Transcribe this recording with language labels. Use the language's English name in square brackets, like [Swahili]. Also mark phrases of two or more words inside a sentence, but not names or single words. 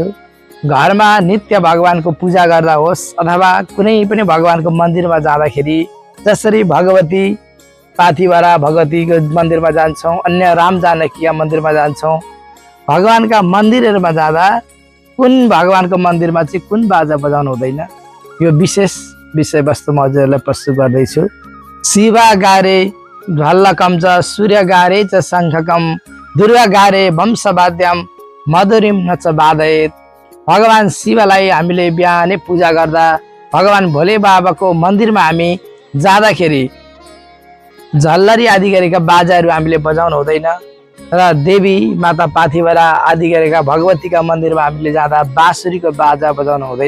[Nepali] घरमा नित्य भगवानको पूजा गर्दा होस् अथवा कुनै पनि भगवानको मन्दिरमा जाँदाखेरि जसरी भगवती पाथिभरा भगवतीको मन्दिरमा जान्छौँ, अन्य राम जानकी मन्दिरमा जान्छौँ, भगवानका मन्दिरहरूमा जाँदा कुन भगवानको मन्दिरमा चाहिँ कुन बाजा बजाउनु हुँदैन यो विशेष विषयवस्तु म हजुरहरूलाई प्रस्तुत गर्दैछु। [Sanskrit] शिवा गारे ढल्लकम च सूर्य गारे च शङ्खकम दुर्गा गारे वंशवाद्यम मधुरिम नच बाधयेत। [Nepali] भगवान शिवलाई हामीले बिहानै पूजा गर्दा भगवान भोले बाबाको मन्दिरमा हामी जाँदाखेरि झल्लरी आदि गरेका बाजाहरू हामीले बजाउनु हुँदैन र देवी माता पाथिभरा आदि गरेका भगवतीका मन्दिरमा हामीले जाँदा बाँसुरीको बाजा बजाउनु हुँदैन।